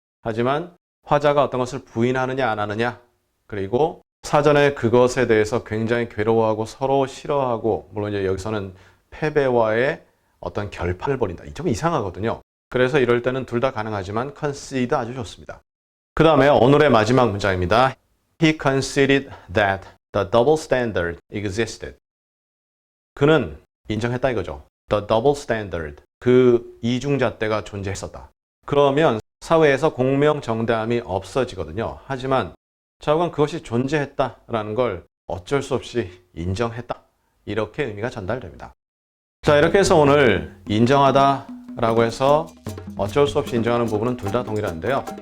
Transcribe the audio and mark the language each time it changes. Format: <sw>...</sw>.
<ko>하지만 화자가 어떤 것을 부인하느냐 안 하느냐 그리고 사전에 그것에 대해서 굉장히 괴로워하고 서로 싫어하고 물론 이제 여기서는 패배와의 어떤 결판을 벌인다. 좀 이상하거든요. 그래서 이럴 때는 둘 다 가능하지만 concede 아주 좋습니다. 그 다음에 오늘의 마지막 문장입니다.</ko> <en>He conceded that the double standard existed.</en> <ko>그는 인정했다 이거죠.</ko> <en>The double standard.</en> <ko>그 이중잣대가 존재했었다. 그러면 사회에서 공명정대함이 없어지거든요. 하지만 좌우간 그것이 존재했다라는 걸 어쩔 수 없이 인정했다. 이렇게 의미가 전달됩니다. 자, 이렇게 해서 오늘 인정하다라고 해서 어쩔 수 없이 인정하는 부분은 둘 다 동일한데요.</ko>